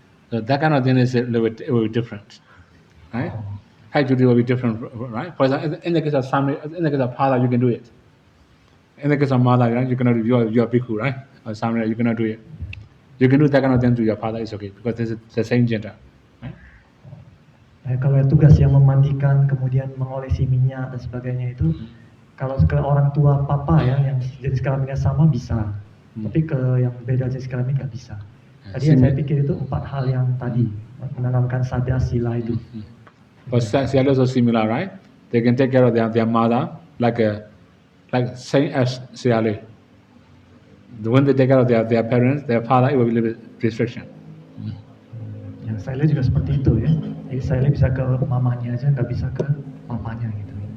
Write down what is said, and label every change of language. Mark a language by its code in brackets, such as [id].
[en] So that kind of thing is a little bit different, right? 5 duty will be different, right? For example, in the case of family, in the case of father, you can do it. In the case of mother, right, you cannot do. You are bhikkhu, right? Or family, you cannot do it. You can do that kind of thing to your father, it's okay because this is the same gender, right? [id] Kalau tugas yang memandikan, kemudian mengolesi minyak dan sebagainya itu, kalau ke orang tua papa ya yang jenis kelaminnya sama bisa, tapi ke yang beda jenis kelamin nggak bisa. Tadi yang saya pikir itu 4 hal yang tadi menanamkan sada sila itu. [en] For sila also similar, right? They can take care of their mother like same as sila. When they take care of their parents, their father, it will be a little bit restriction. [id] Ya, sila juga seperti itu ya. Jadi sila bisa ke mamanya aja, nggak bisa ke papanya gitu.